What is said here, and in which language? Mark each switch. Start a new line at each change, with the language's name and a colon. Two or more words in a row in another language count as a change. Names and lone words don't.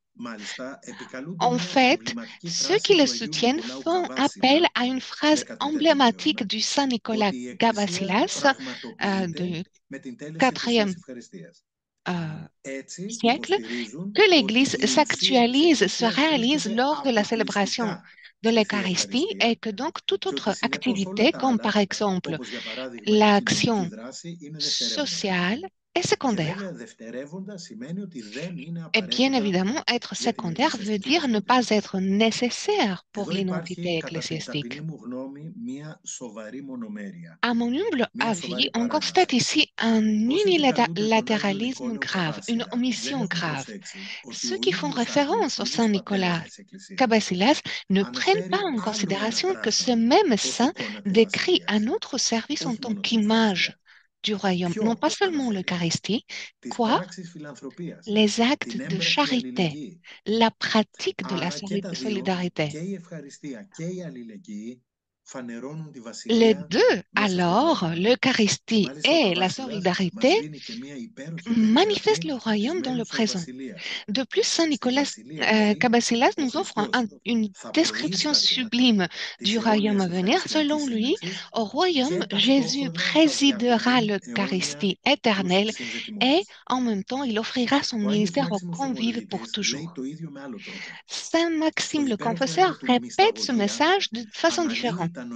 Greek: μάλιστα επικαλούνται
French: En
Greek: μια
French: fait,
Greek: εμβληματική
French: ceux qui
Greek: φράση
French: le
Greek: του Αγίου
French: soutiennent
Greek: Νικολάου
French: font appel
Greek: Καβάσιλα
French: à une
Greek: του
French: phrase
Greek: 14ου
French: emblématique
Greek: αιώνα,
French: du Saint Nicolas
Greek: ότι η Εκκλησία
French: Gabasilas
Greek: πραγματοποιείται
French: du
Greek: με την τέλεση της Θείας
French: 4e
Greek: Ευχαριστίας. euh, Έτσι
French: siècle
Greek: υποστηρίζουν
French: que
Greek: ότι
French: l'Église
Greek: η ουσία της
French: s'actualise, se
Greek: Εκκλησίας
French: réalise
Greek: βρίσκεται
French: lors de la célébration
Greek: αποκλειστικά
French: de
Greek: στη Θεία
French: l'Eucharistie et
Greek: Ευχαριστία
French: que donc toute
Greek: και ότι
French: autre
Greek: συνεπώς όλα
French: activité,
Greek: τα
French: comme par
Greek: άλλα,
French: exemple
Greek: όπως για παράδειγμα η κοινωνική
French: l'action
Greek: δράση, είναι δευτερεύοντα.
French: sociale, est
Greek: Και
French: secondaire.
Greek: βέβαια δευτερεύοντα σημαίνει ότι δεν είναι
French: Et bien
Greek: απαραίτητα
French: évidemment, être
Greek: για την
French: secondaire veut
Greek: εκκλησιαστική
French: dire ne pas
Greek: ταυτότητα.
French: être nécessaire pour
Greek: Εδώ υπάρχει
French: l'identité
Greek: κατά την
French: ecclésiastique.
Greek: ταπεινή μου γνώμη μία σοβαρή μονομέρεια,
French: À mon humble
Greek: μία
French: avis,
Greek: σοβαρή
French: on constate
Greek: παράβαση.
French: ici un
Greek: Όσοι επικαλούνται τον Άγιο
French: unilatéralisme
Greek: Νικόλαο
French: grave, une
Greek: Καβάσιλα δεν
French: omission
Greek: έχουν
French: grave.
Greek: προσέξει ότι
French: Ceux
Greek: ο
French: qui font
Greek: ίδιος Άγιος,
French: référence
Greek: ο
French: au
Greek: ίδιος
French: Saint
Greek: πατέρας
French: Nicolas
Greek: της Εκκλησίας,
French: Cabasilas ne prennent pas
Greek: αναφέρει
French: en
Greek: άλλο ένα
French: considération que ce
Greek: πράγμα
French: même
Greek: ως
French: saint
Greek: εικόνα της
French: décrit un
Greek: Βασιλείας.
French: autre service en
Greek: Όχι
French: tant
Greek: μόνο την
French: qu'image
Greek: ευχαριστία.
French: du royaume, non
Greek: Ποιο
French: pas seulement
Greek: αναφέρει?
French: l'Eucharistie,
Greek: Τις
French: quoi
Greek: πράξεις φιλανθρωπίας,
French: les actes
Greek: την
French: de
Greek: έμπρακτη
French: charité,
Greek: αλληλεγγύη.
French: la pratique de la
Greek: Άρα και τα δύο,
French: solidarité.
Greek: και η ευχαριστία και η αλληλεγγύη, φανερώνουν τη
French: Les
Greek: βασιλεία
French: deux,
Greek: μέσα στον
French: alors,
Greek: κόσμο. Και
French: l'Eucharistie
Greek: μάλιστα ο
French: et la
Greek: Καβάσιλας μας
French: solidarité,
Greek: δίνει και μία υπέροχη
French: manifestent le
Greek: περιγραφή της
French: royaume dans le
Greek: μένουσας
French: présent.
Greek: βασιλείας.
French: De plus, Saint
Greek: Στη
French: Nicolas
Greek: βασιλεία λέει,
French: Cabasilas
Greek: ο
French: nous offre
Greek: Χριστός
French: une
Greek: θα
French: description
Greek: προείσταται
French: sublime
Greek: της
French: du royaume
Greek: αιώνιας
French: à venir.
Greek: ευχαριστιακής
French: Selon lui,
Greek: σύναξης
French: au royaume,
Greek: και
French: Jésus
Greek: ταυτόχρονα θα
French: présidera
Greek: διακονεί αιώνια
French: l'Eucharistie
Greek: τους
French: éternelle et
Greek: συνδετημόνες.
French: en même temps, il offrira son
Greek: Ο Άγιος
French: ministère aux
Greek: Μάξιμος ο
French: convives pour
Greek: Πολιτής λέει
French: toujours.
Greek: το ίδιο με άλλο τρόπο.
French: Saint
Greek: Στο
French: Maxime le
Greek: υπέροχο
French: confesseur
Greek: έργο του
French: répète ce
Greek: Μυσταγωγία
French: message de façon
Greek: αναλύει
French: différente.